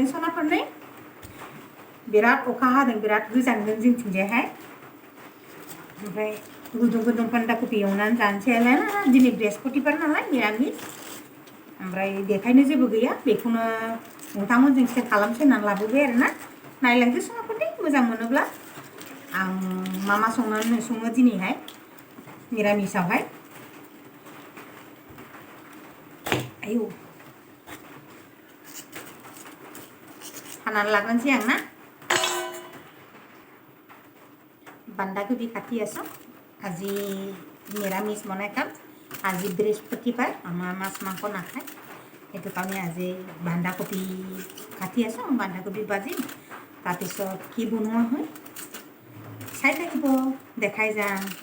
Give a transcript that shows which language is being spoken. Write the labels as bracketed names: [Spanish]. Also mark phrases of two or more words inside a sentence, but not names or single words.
[Bodo] सनाफोरनै बिराद अखा हादों बिराद गोजांदों जोंथिंजायहाय ओमफ्राय गुदुं गुदुं बान्दा कबि एवनानै जानोसै आरोना दिनै बृहस्पतिबार नालाय निरामिस ओमफ्राय बेखायनो जेबो गैया बेखौनो नोंथांमोनजों सेयार खालामसै होननानै लाबोबाय आरोना नायलांदो सनाफोरनै मोजां मोनोब्ला आं मा सङो दिनैहाय निरामिसावहाय आयौ हानानै लाग्रोनोसै आं ना [Assamese] বান্ধাকবি কাটি আছোঁ আজি নিৰামিষ বনাই খাম আজি বৃহস্পতিবাৰ আমাৰ মাছ মাংস নাখায় সেইটো কাৰণে আজি বান্ধাকবি কাটি আছোঁ বান্ধাকবি ভাজিম তাৰপিছত কি বনোৱা হয় চাই থাকিব দেখাই যাম